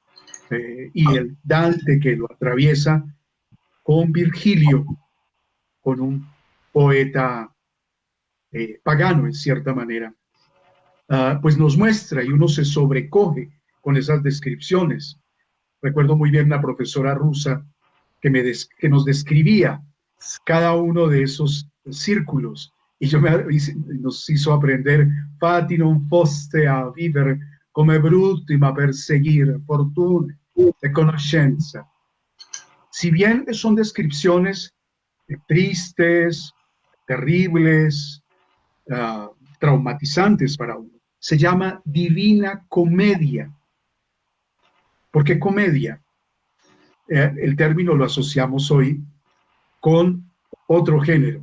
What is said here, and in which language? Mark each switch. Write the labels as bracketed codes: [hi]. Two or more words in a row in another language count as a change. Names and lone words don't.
[es] Y el Dante que lo atraviesa con Virgilio, con un poeta pagano en cierta manera, pues nos muestra y uno se sobrecoge con esas descripciones. Recuerdo muy bien una profesora rusa que nos describía cada uno de esos círculos y nos hizo aprender [it] fatti non foste a vivere come brutti ma perseguire fortuna e conoscenza. [es] Si bien son descripciones tristes, terribles, traumatizantes para uno, se llama Divina Comedia. ¿Por qué comedia? El término lo asociamos hoy con otro género.